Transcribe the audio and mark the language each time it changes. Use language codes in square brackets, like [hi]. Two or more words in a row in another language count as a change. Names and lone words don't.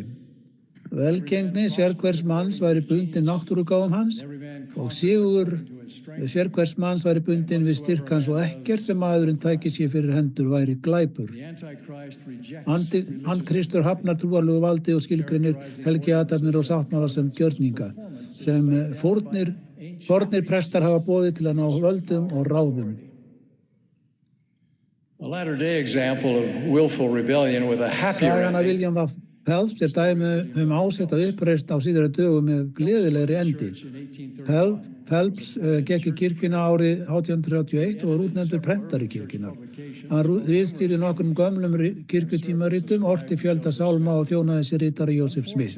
[is] Velgengni sérhvers manns væri bundin náttúrugáfum hans og sigur sérhvers manns væri bundin við styrk hans og ekkert sem maðurinn tæki sér fyrir hendur væri glæpur. Antikristur hafnar trúarlegu valdi og skilgreinir helgiathafnir og sáttmála sem gjörninga, sem fornir prestar hafa boðið til að ná völdum og ráðum. [en] A latter-day example of willful rebellion with a happier [is] Sagan af [en] ending. [is] William Phelps dæmi ásett á uppreisn á síðari dögum með gleðilegri endi. Phelps gekk í kirkjuna árið 1831 og var útnefndur prentari kirkjunar. Hann ritstýrði nokkrum gömlum kirkjutímaritum, orti fjölda sálma og þjónaði sér ritari Joseph Smith.